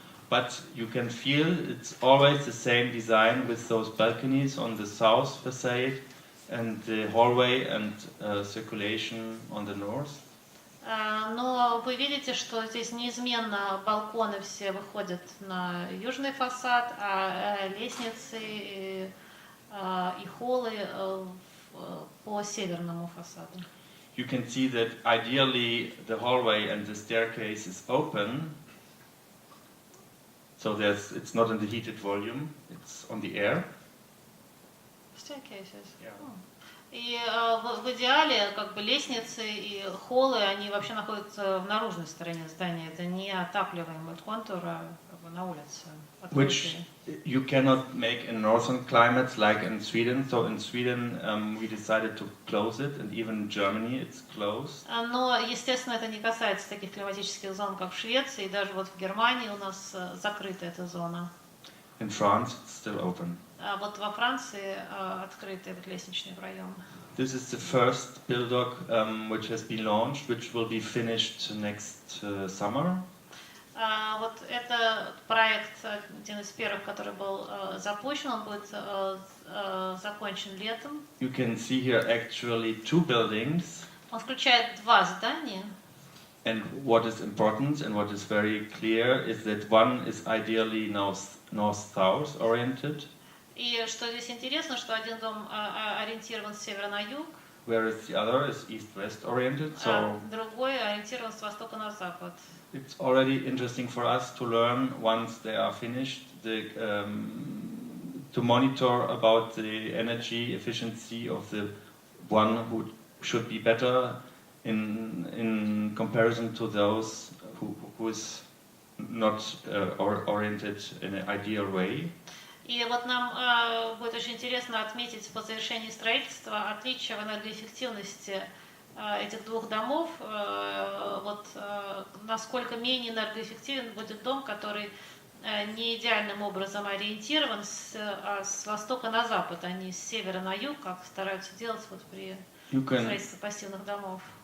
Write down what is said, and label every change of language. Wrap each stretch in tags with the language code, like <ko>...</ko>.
<en>But you can feel it's always the same design with those balconies on the south facade and the hallway and circulation on the north.</en> <ru>Но вы видите, что здесь неизменно балконы все выходят на южный фасад, а лестницы и холлы по северному фасаду.</ru> <en>You can see that ideally the hallway and the staircase is open, so it's not in the heated volume, it's on the air. Staircases. Yeah.</en> <ru>И в идеале как бы лестницы и холлы, они вообще находятся в наружной стороне здания. Это не отапливаемый контур, а как бы на улице.</ru> <en>Which you cannot make in northern climates like in Sweden. So in Sweden we decided to close it, and even in Germany it's closed.</en> <ru>Но, естественно, это не касается таких климатических зон, как в Швеции, и даже вот в Германии у нас закрыта эта зона.</ru> <en>In France it's still open.</en> <ru>А вот во Франции открыты этот лестничный проем.</ru> <en>This is the first build-up which has been launched, which will be finished next summer.</en> <ru>Вот это проект, один из первых, который был запущен, он будет закончен летом.</ru> <en>You can see here actually two buildings.</en> <ru>Он включает два здания.</ru> <en>And what is important and what is very clear is that one is ideally north-south oriented.</en> <ru>И что здесь интересно, что один дом ориентирован с севера на юг,</ru> <en>whereas the other is east-west oriented. So</en> <ru>другой ориентирован с востока на запад.</ru> <en>It's already interesting for us to learn once they are finished, to monitor about the energy efficiency of the one who should be better in comparison to those who is not oriented in an ideal way.</en> <ru>И вот нам будет очень интересно отметить по завершении строительства отличие в энергоэффективности этих двух домов, вот насколько менее энергоэффективен будет дом, который не идеальным образом ориентирован с востока на запад, а не с севера на юг, как стараются делать вот при строительстве пассивных домов.</ru>